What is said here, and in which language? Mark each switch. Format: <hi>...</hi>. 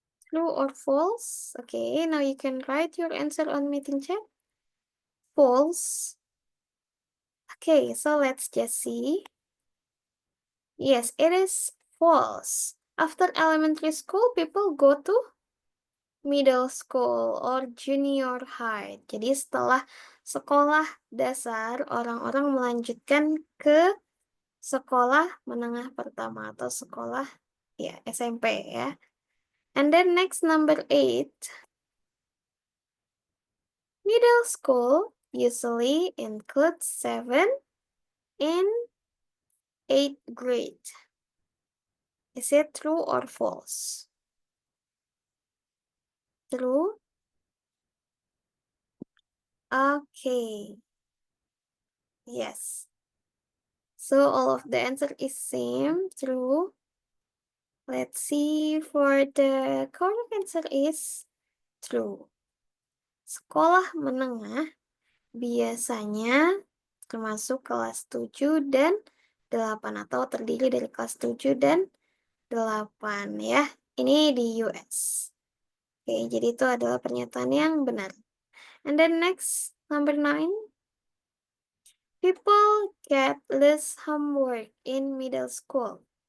<en>True or false? Okay, now you can write your answer on meeting chat. False. Okay, so let's just see. Yes, it is false. After elementary school, people go to middle school or junior high.</en> <id>Jadi setelah sekolah dasar, orang-orang melanjutkan ke sekolah menengah pertama atau sekolah ya SMP ya.</id> <en>And then next number 8. Middle school usually includes 7 and 8th grade. Is it true or false? True? Okay. Yes. So all of the answer is same, true. Let's see, for the correct answer is true.</en> <id>Sekolah menengah biasanya termasuk kelas 7 dan 8 atau terdiri dari kelas 7 dan 8 ya. Ini di US. Oke, jadi itu adalah pernyataan yang benar.</id> <en>And then next, number 9. People get less homework in middle school.</en>